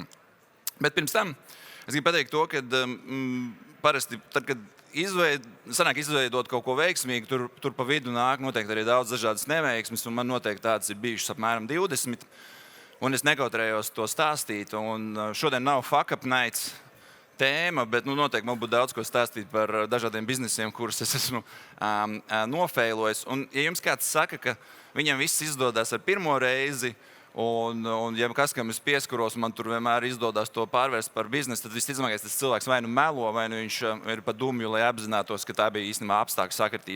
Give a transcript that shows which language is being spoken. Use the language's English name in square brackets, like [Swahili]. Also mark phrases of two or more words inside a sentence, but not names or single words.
[Latvian] Bet pirms tam es gribu pateikt to, ka parasti, tad, kad sanāk izveidot kaut ko veiksmīgu, tur pa vidu nāk noteikti arī daudz dažādas neveiksmes, un man noteikti tādas ir bijušas apmēram 20, un es nekautrējos to stāstīt. Un šodien nav [English] fuck up nights [Latvian] tēma, bet noteikti man būtu daudz ko stāstīt par dažādiem biznesiem, kurus es esmu nofeilojis. Un ja jums kāds saka, ka viņam viss izdodas ar pirmo reizi, un ja kas, kam es pieskaros, man tur vienmēr izdodas to pārvērst par biznesu, tad visticamākais tas cilvēks vai nu melo, vai nu viņš ir pa dumju, lai apzinātos, ka tā bija īstenībā apstākļu sakritība.